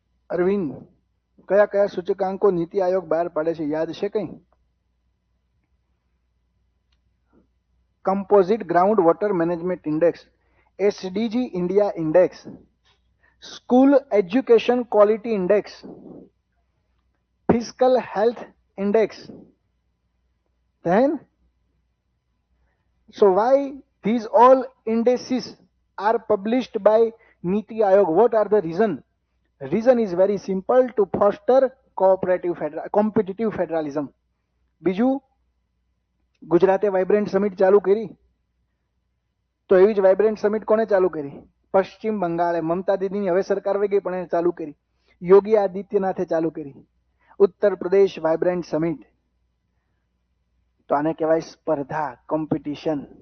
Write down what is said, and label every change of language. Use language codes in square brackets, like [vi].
[gu] અરવિંદ, કયા કયા સૂચકાંકો નીતિ આયોગ બહાર પાડે છે? યાદ છે કઈ? [en] Composite ground water management index, SDG India index, school education quality index, fiscal health index. Then, so why these all indices are published by Niti Aayog? What are the reason? Reason is very simple, to foster competitive federalism. [gu] બીજું, ગુજરાતે vibrant summit ચાલુ કરી, તો એવી જ vibrant summit કોને ચાલુ કરી? પશ્ચિમ બંગાળે. મમતા દીદીની હવે સરકાર વહી ગઈ પણ એને ચાલુ કરી. યોગી આદિત્યનાથે ચાલુ કરી. Uttar Pradesh vibrant summit. તો આને કહેવાય સ્પર્ધા, કોમ્પિટિશન.